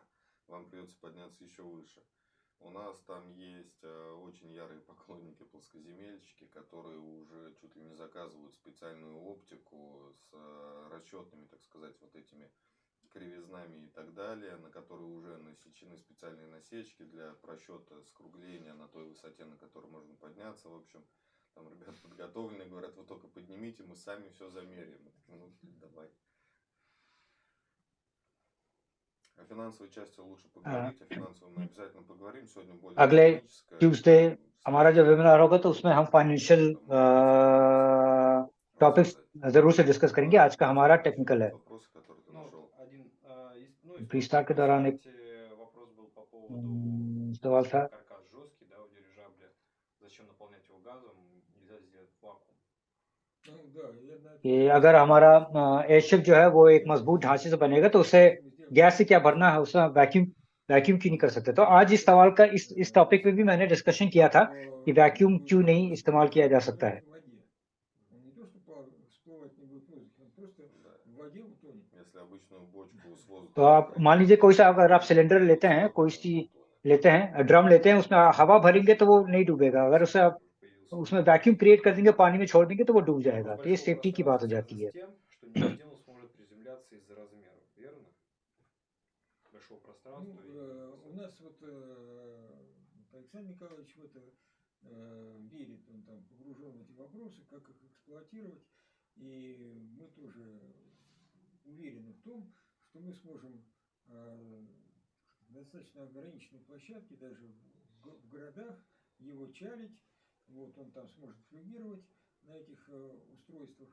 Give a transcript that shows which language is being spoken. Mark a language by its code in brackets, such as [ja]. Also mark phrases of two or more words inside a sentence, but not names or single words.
[ru] Вам придется подняться еще выше. У нас там есть очень ярые поклонники плоскоземельщики, которые уже чуть ли не заказывают специальную оптику с расчетными, так сказать, вот этими кривизнами и так далее, на которые уже насечены специальные насечки для просчета скругления на той высоте, на которой можно подняться. В общем, там ребята подготовленные говорят, вы только поднимите, мы сами все замеряем. Мы такие, ну, давай. О финансовой части лучше поговорить, о финансовой мы обязательно поговорим. Сегодня более [hi] अगले [ru] техническое. [hi] ट्यूसडे हमारा जो वेबिनार होगा तो उसमें हम [en] financial topics [hi] जरूर से डिस्कस करेंगे. आज का हमारा टेक्निकल है. [ru] Вопросы, которые ты Ну, нашел. из [hi] Фристайл के [ru] вопросов, [hi] दौरान एक [ru] кстати, вопрос был по поводу, [hi] सवाल था. [ru] каркас жесткий, да, у дирижабля. Зачем наполнять его газом? Нельзя сделать вакуум. Ну, да, я на это [hi] कि अगर हमारा एयरशिप जो है वो एक मजबूत ढांचे से बनेगा तो उसे गैस से क्या भरना है, उसमें वैक्यूम क्यों नहीं कर सकते. तो आज इस सवाल का इस टॉपिक पे भी मैंने डिस्कशन किया था कि वैक्यूम क्यों नहीं इस्तेमाल किया जा सकता है. [ru] Он не то, что всплывать не будет в воздухе, он просто Да. в воде утонет. Если обычную бочку с воздухом... [hi] तो आप मान लीजिए कोई सा अगर आप सिलेंडर लेते हैं, कोई सी लेते हैं, ड्रम लेते हैं, उसमें हवा भरेंगे तो वो नहीं डूबेगा. अगर उसे आप उसमें वैक्यूम क्रिएट कर देंगे, पानी में छोड़ देंगे तो वो डूब जाएगा. तो ये सेफ्टी की बात हो जाती है. [ru] Тем, что ни один он сможет приземляться из-за размеров, верно? Большого пространства. У нас вот Александр Николаевич в это верит, он там погружен в эти вопросы, как их эксплуатировать, и мы тоже уверены в том, что мы сможем достаточно ограниченной площадке, даже в городах, его чалить, вот он там сможет флюгировать на этих устройствах.